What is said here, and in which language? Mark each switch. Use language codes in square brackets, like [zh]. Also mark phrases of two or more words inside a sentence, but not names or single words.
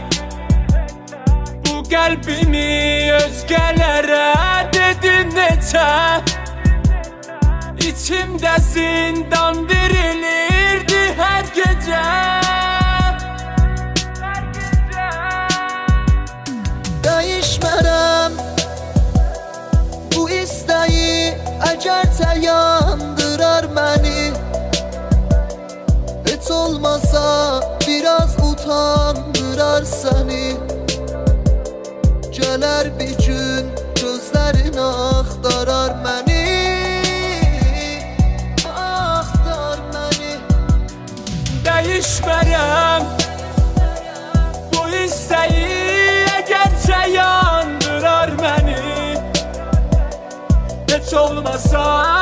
[tr] Bu kalbimi özgelere dedin neçə. İçimde zindan dirilirdi her gece. Değişmərəm bu isteği, [az] əgərsə yandırar məni. Heç olmasa biraz utandırar səni. Gələr bir gün gözlərin axtarar məni. Axtar məni. [tr] Değişmərəm bu isteği, eğerse yandırar beni. Hiç olmasa